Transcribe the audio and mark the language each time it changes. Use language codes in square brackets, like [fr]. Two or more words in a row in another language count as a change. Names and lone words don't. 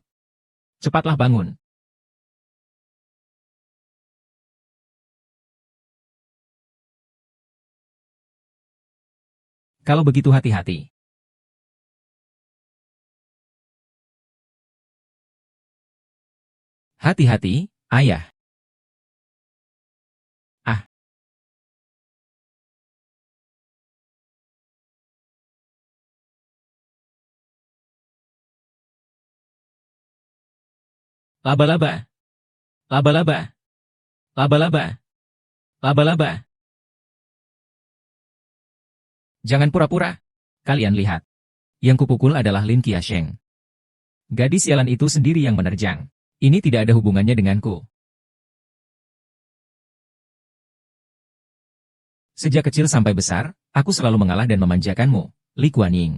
[id] Cepatlah bangun. Kalau begitu hati-hati. Hati-hati, ayah. Ah, laba-laba. Laba-laba. Laba-laba. Laba-laba. Jangan pura-pura. Kalian lihat. Yang kupukul adalah Lin Qiasheng. Gadis sialan itu sendiri yang menerjang. Ini tidak ada hubungannya denganku. Sejak kecil sampai besar, aku selalu mengalah dan memanjakanmu, Li Kuanying.